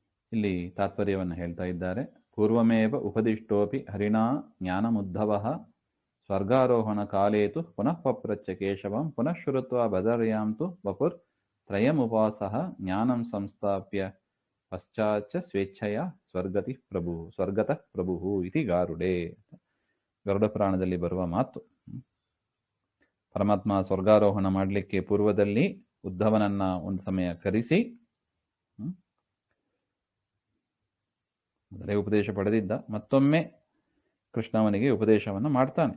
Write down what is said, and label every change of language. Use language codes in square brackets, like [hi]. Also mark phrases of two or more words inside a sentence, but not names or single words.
[kn] ಇಲ್ಲಿ ತಾತ್ಪರ್ಯವನ್ನು ಹೇಳ್ತಾ ಇದ್ದಾರೆ. [sa] ಪೂರ್ವಮೇವ ಉಪದಿಷ್ಟೋಪಿ ಹರಿಣಾ ಜ್ಞಾನಮುದ್ಧವಃ ಸ್ವರ್ಗಾರೋಹಣ ಕಾಲೇತು ಪುನಃ ಪಪ್ರಚ್ಛ ಕೇಶವಂ ಪುನಃ ಶ್ರುತ್ವಾ ಬದರ್ಯಾಂ ತು ವಪುರ್ ತ್ರಯಮುಪಾಸಃ ಜ್ಞಾನಂ ಸಂಸ್ಥಾಪ್ಯ ಪಶ್ಚಾಚ್ಚ ಸ್ವೇಚ್ಛೆಯ ಸ್ವರ್ಗತಃ ಪ್ರಭು ಇತಿ ಗಾರುಡೆ. [kn] ಗರುಡ ಪುರಾಣದಲ್ಲಿ ಬರುವ ಮಾತು. ಪರಮಾತ್ಮ ಸ್ವರ್ಗಾರೋಹಣ ಮಾಡಲಿಕ್ಕೆ ಪೂರ್ವದಲ್ಲಿ ಉದ್ಧವನನ್ನ ಒಂದು ಸಮಯ ಕರೆಸಿ ಮೊದಲೇ ಉಪದೇಶ ಪಡೆದಿದ್ದ, ಮತ್ತೊಮ್ಮೆ ಕೃಷ್ಣ ಅವನಿಗೆ ಉಪದೇಶವನ್ನು ಮಾಡ್ತಾನೆ.